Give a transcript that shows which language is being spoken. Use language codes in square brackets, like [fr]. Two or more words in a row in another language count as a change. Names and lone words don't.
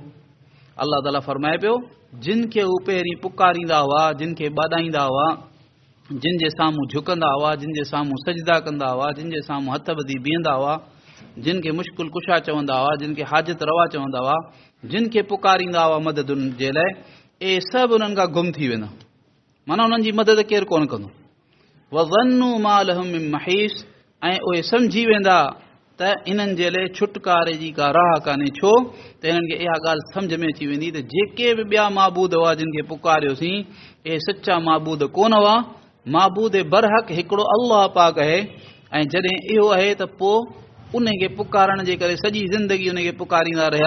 [sd] अलाह ताला फरमाए पियो जिन खे हू पहिरीं पुकारींदा हुआ, जिन खे ॿाॾाईंदा हुआ, जिन जे साम्हूं झुकंदा हुआ, जिन जे साम्हूं सजदा कंदा हुआ, जिन जे साम्हूं हथ ॿधी बीहंदा हुआ, जिन खे मुश्किल कुशा चवंदा हुआ, जिन खे हाजत रवा चवंदा हुआ, जिन खे पुकारींदा हुआ मदद जे लाइ, इहे सभु उन्हनि खां गुम थी वेंदा, माना उन्हनि जी मदद केरु कोन कंदो। [ar] وظنوا ما لهم من محيص, [sd] ऐं उहे सम्झी वेंदा त इन्हनि जे लाइ छुटकारे जी का राह कान्हे। छो त इन्हनि खे इहा ॻाल्हि सम्झ में अची वेंदी त जेके बि ॿिया माबूद हुआ जिन खे पुकारियोसीं इहे सचा माबूद कोन हुआ, माबूद बरहक हिकिड़ो अल्लाह पाक आहे। ऐं जॾहिं इहो आहे त पोइ उन खे पुकारण जे करे सॼी ज़िंदगी उन खे पुकारींदा रहिया।